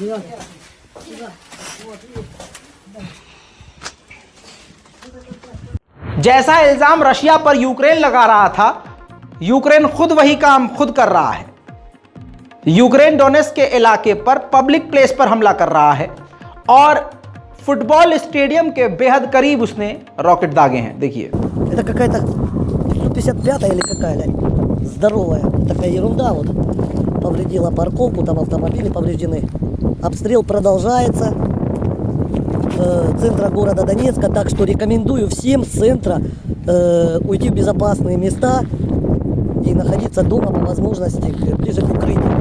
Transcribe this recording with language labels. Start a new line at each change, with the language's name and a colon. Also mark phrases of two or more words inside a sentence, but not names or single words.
Hindi: जैसा इल्जाम रशिया पर यूक्रेन लगा रहा था, यूक्रेन खुद वही काम खुद कर रहा है। यूक्रेन डोनेट्स्क के इलाके पर
English: public place
Hindi: पर हमला कर रहा है और
English: football stadium
Hindi: के बेहद करीब उसने रॉकेट दागे हैं। देखिए,
Russian: Это какая-то 155-я или какая-то здоровая такая ерунда вот. Повредила парковку, там автомобили повреждены. Обстрел продолжается центра города Донецка, так что рекомендую всем с центра уйти в безопасные места и находиться дома по возможности ближе к укрытию.